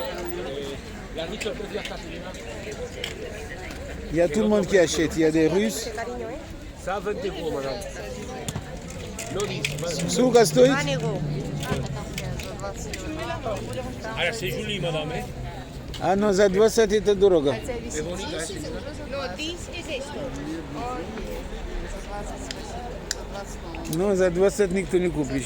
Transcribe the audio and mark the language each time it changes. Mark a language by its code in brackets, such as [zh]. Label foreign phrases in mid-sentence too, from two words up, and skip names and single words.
[fr] Il y a tout le monde qui achète. Il y a des Russes. Ça, 20 euros, madame. Suga stoit? Alors, c'est joli, madame. Hein? Ah non, [ru] za 20 это дорого. Non, za 20 никто не купишь.